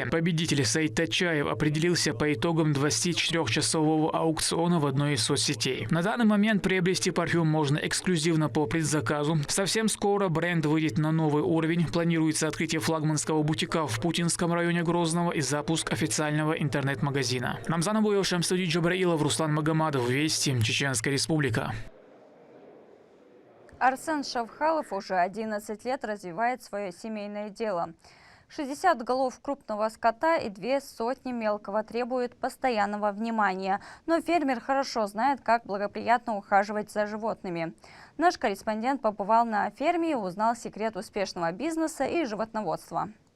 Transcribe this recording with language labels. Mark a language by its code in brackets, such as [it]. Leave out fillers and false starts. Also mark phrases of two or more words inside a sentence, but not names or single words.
[ru] Победитель Саид Тачаев определился по итогам 24-часового аукциона в одной из соцсетей. На данный момент приобрести парфюм можно эксклюзивно по предзаказу. Совсем скоро бренд выйдет на новый уровень. Планируется открытие флагманского бутика в Путинском районе Грозного и запуск официального интернет-магазина. Намзан Абуев, Шамсудин Джабраилов, Руслан Магомадов. Вести. Чеченская Республика. Арсен Шавхалов уже 11 лет развивает свое семейное дело. 60 голов крупного скота и 200 мелкого требуют постоянного внимания. Но фермер хорошо знает, как благоприятно ухаживать за животными. Наш корреспондент побывал на ферме и узнал секрет успешного бизнеса и животноводства.